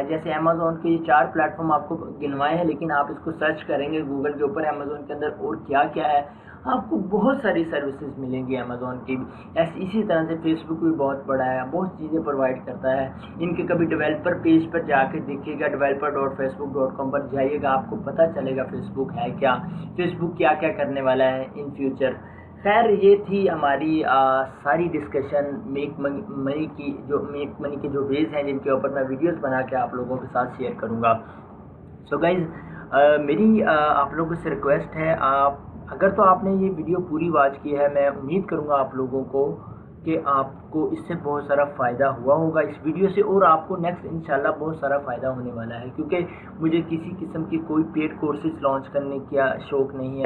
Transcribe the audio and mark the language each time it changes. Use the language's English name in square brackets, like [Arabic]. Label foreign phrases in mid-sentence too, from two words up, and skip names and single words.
[Hindi] जैसे अमेज़ॉन के ये 4 प्लेटफॉर्म आपको गिनवाए हैं, लेकिन आप इसको सर्च करेंगे गूगल के ऊपर अमेज़ॉन के अंदर और क्या क्या है, आपको बहुत सारी सर्विसेज मिलेंगी अमेज़ॉन की भी। इसी तरह से फेसबुक भी बहुत बड़ा है, बहुत चीज़ें प्रोवाइड करता है। इनके कभी डेवलपर पेज पर जाकर देखिएगा, developer.facebook.com पर जाइएगा, आपको पता चलेगा फेसबुक है क्या, फेसबुक क्या क्या करने वाला है [English] in future. [Hindi] खैर, ये थी हमारी सारी डिस्कशन [English] make money [Hindi] के जो वेज हैं जिनके ऊपर मैं वीडियोस बना के आप लोगों के साथ शेयर करूँगा। [English] so guys, [Hindi] मेरी आप लोगों से रिक्वेस्ट है, अगर तो आपने ये वीडियो पूरी वॉच की है, मैं उम्मीद करूँगा आप लोगों को कि आपको इससे बहुत सारा फ़ायदा हुआ होगा इस वीडियो से, और आपको नेक्स्ट इंशाल्लाह बहुत सारा फ़ायदा होने वाला है, क्योंकि मुझे किसी किस्म की कोई [English] paid courses [Hindi] लॉन्च करने का शौक़ नहीं है।